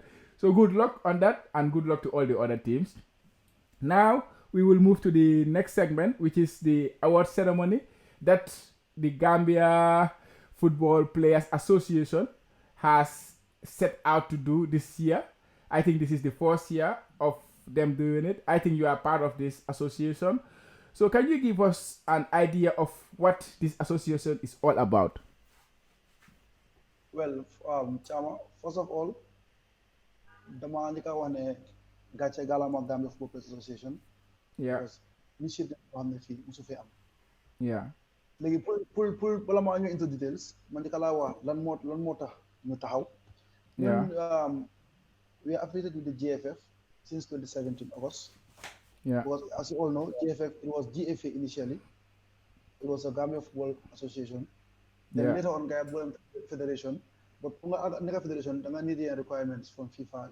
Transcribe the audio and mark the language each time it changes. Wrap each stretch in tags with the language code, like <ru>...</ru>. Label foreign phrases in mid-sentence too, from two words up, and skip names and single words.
<en>So good luck on that, and good luck to all the other teams. Now we will move to the next segment, which is the award ceremony that the Gambia Football Players Association has set out to do this year. I think this is the first year of them doing it. I think you are part of this association. So can you give us an idea of what this association is all about? Well, Chama, first of all,</en> <wo>dama njëkk a wax ne gàcce gàllama Gambia Football Players Association</wo> <en>Yeah, because initiative</en> <wo>boo xam ne fii musu fee am.</wo> <en>yeah,</en> <wo>léegi pour bala maa ñu</wo> <en>into details</en> <wo>man njëkk laa wax lan moo tax ñu taxaw. ñun</wo> <en>yeah, we are affiliated with the GFF since 2017 August. yeah, Because as you all know, GFF, it was GFA initially. It was a Gambia Football Association. Then yeah, later on, Gambia Federation. But Nega Federation, they need the requirements from FIFA.</en>